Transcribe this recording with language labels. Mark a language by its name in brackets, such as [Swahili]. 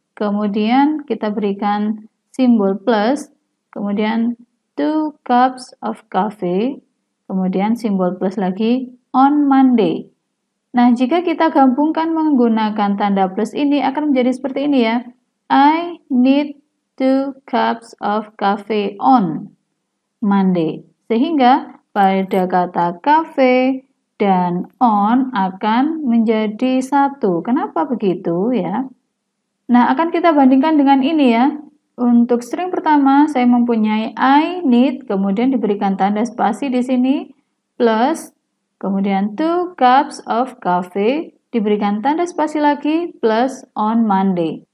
[Indonesian] Kemudian kita berikan simbol plus, kemudian [English] 2 cups of coffee, [Indonesian] kemudian simbol plus lagi [English] on Monday. [Indonesian] Nah, jika kita gabungkan menggunakan tanda plus ini akan menjadi seperti ini ya. [English] I need 2 cups of coffee on Monday. [Indonesian] Sehingga pada kata cafe dan on akan menjadi satu. Kenapa begitu ya? Nah, akan kita bandingkan dengan ini ya. Untuk string pertama, saya mempunyai [English] I need, [Indonesian] kemudian diberikan tanda spasi di sini, plus, kemudian [English] 2 cups of coffee, [Indonesian] diberikan tanda spasi lagi, [English] plus on Monday.